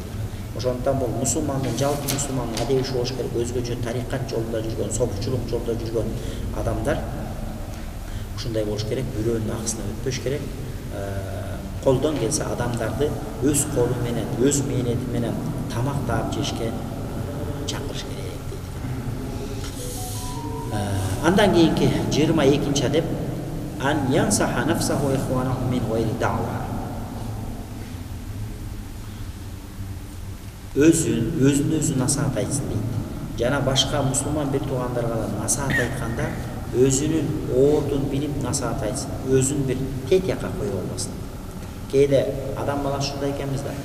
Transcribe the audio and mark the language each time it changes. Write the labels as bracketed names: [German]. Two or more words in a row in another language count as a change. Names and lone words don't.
[Kyrgyz] Ошондуктан бул мусулмандын, жалпы мусулмандын адеби болуш керек, өзгөчө тарикат жолунда жүргөн, сопучулук жолдо жүргөн адамдар ушундай болуш керек, бирөөнүн акысына өтпөш керек. Колдон келсе адамдарды өз колу менен, өз мээнети менен тамак таап жешке чакырыш керек дейт. Андан кийинки 22-чи адеп [Arabic] أن ينصح نفسه وإخوانه من غير دعوى. [Kyrgyz] Өзүн насаат айтсын дейт. Жана башка мусулман бир туугандарга да насаат айтканда өзүнүн ордун билип насаат айтсын. Өзүн бир тет жакка коюп албасын. Кейде адам баласы ушундай экенбиз да.